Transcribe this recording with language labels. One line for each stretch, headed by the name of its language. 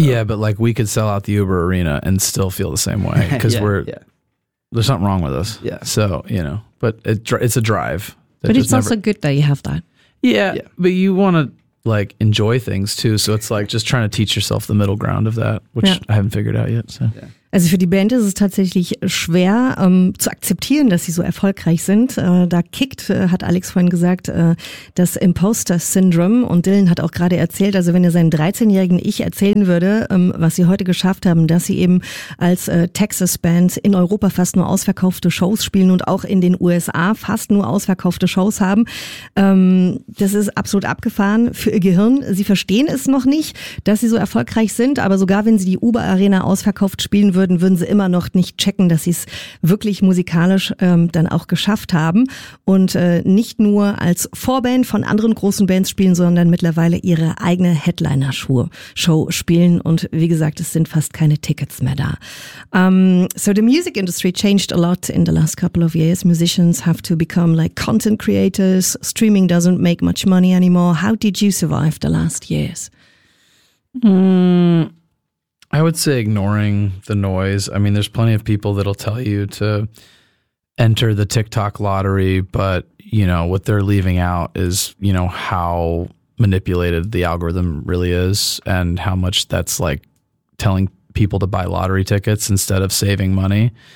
English: Yeah, but like, we could sell out the Uber Arena and still feel the same way because there's something wrong with us. Yeah. So, you know, but it's a drive. But it's also good that you have that. Yeah, but you want to like enjoy things too. So it's like just trying to teach yourself the middle ground of that, which I haven't figured out yet. So. Yeah.
German: Also für die Band ist es tatsächlich schwer zu akzeptieren, dass sie so erfolgreich sind. Da kickt, hat Alex vorhin gesagt, das Imposter-Syndrom. Und Dylan hat auch gerade erzählt, also wenn er seinen 13-jährigen Ich erzählen würde, was sie heute geschafft haben, dass sie eben als Texas-Band in Europa fast nur ausverkaufte Shows spielen und auch in den USA fast nur ausverkaufte Shows haben. Das ist absolut abgefahren für ihr Gehirn. Sie verstehen es noch nicht, dass sie so erfolgreich sind, aber sogar wenn sie die Uber-Arena ausverkauft spielen würden sie immer noch nicht checken, dass sie es wirklich musikalisch dann auch geschafft haben und nicht nur als Vorband von anderen großen Bands spielen, sondern mittlerweile ihre eigene Headliner-Show spielen und wie gesagt, es sind fast keine Tickets mehr da.
English: So the music industry changed a lot in the last couple of years. Musicians have to become like content creators. Streaming doesn't make much money anymore. How did you survive the last years? I would say ignoring the noise. I mean, there's plenty of people that'll tell you to enter the TikTok lottery, but, you know, what they're leaving out is, you know, how manipulated the algorithm really is and how much that's like telling people to buy lottery tickets instead of saving money.